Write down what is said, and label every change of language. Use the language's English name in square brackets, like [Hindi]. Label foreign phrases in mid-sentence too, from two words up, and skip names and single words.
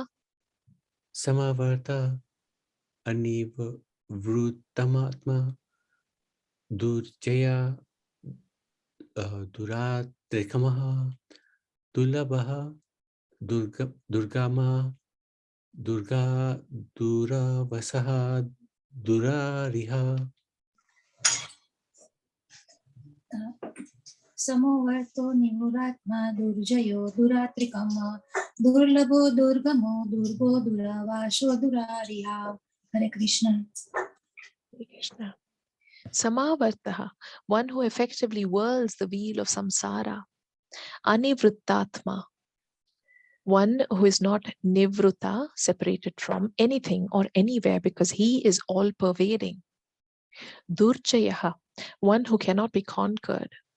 [Sanskrit] समावर्त अनिव वृतमात्म दुर्जय दुरतिक्रमः दुर्लभः दुर्गम दुर्ग दुरावासः दुरारिहा. समावर्तो निमुरात्मा दुर्जयो दुरतिक्रमा दुर्लभो दुर्गमो दुर्गो दुरावासो दुरारिहा. हरे कृष्ण. हरे कृष्ण. Samavartaha, [English] one who effectively whirls the wheel of samsara. Anivrittatma, one who is not nivruta, separated from anything or anywhere because he is all pervading. Durjayaha, one who cannot be conquered.